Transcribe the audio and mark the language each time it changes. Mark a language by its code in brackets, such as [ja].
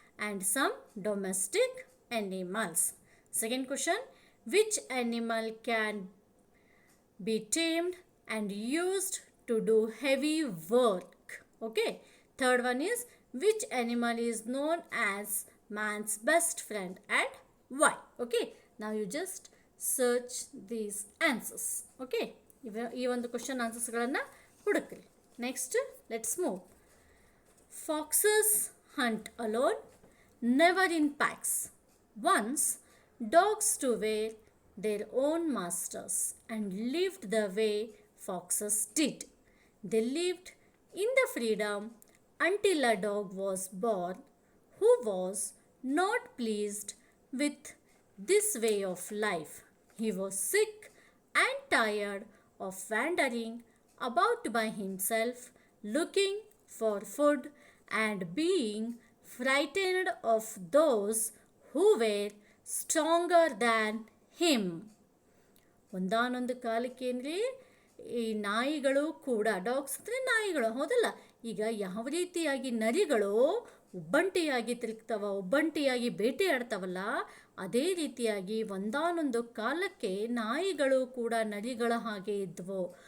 [en] and some domestic animals. Second question, which animal can be tamed and used to do heavy work? Okay. Third one is, which animal is known as man's best friend and why? Okay. Now you just search these answers. Okay. [kn] ಈ ಒಂದು question ಆನ್ಸರ್ಸ್ಗಳನ್ನು ಹುಡುಕ್ರಿ. [en] Next let's move. Foxes hunt alone, never in packs. Once, dogs to were their own masters and lived the way foxes did. They lived in the freedom until a dog was born who was not pleased with this way of life. He was sick and tired of wandering about by himself, looking for food and being frightened of those who were stronger than him. [kn] ಒಂದಾನೊಂದು ಕಾಲಕ್ಕೇನ್ರಿ ಈ ನಾಯಿಗಳು ಕೂಡ, dogs ಅಂದರೆ ನಾಯಿಗಳು ಹೌದಲ್ಲ, ಈಗ ಯಾವ ರೀತಿಯಾಗಿ ನರಿಗಳು ಒಬ್ಬಂಟಿಯಾಗಿ ತಿರುಗ್ತಾವ, ಒಬ್ಬಂಟಿಯಾಗಿ ಬೇಟೆಯಾಡ್ತಾವಲ್ಲ, ಅದೇ ರೀತಿಯಾಗಿ ಒಂದಾನೊಂದು ಕಾಲಕ್ಕೆ ನಾಯಿಗಳು ಕೂಡ ನರಿಗಳ ಹಾಗೆ ಇದ್ವು.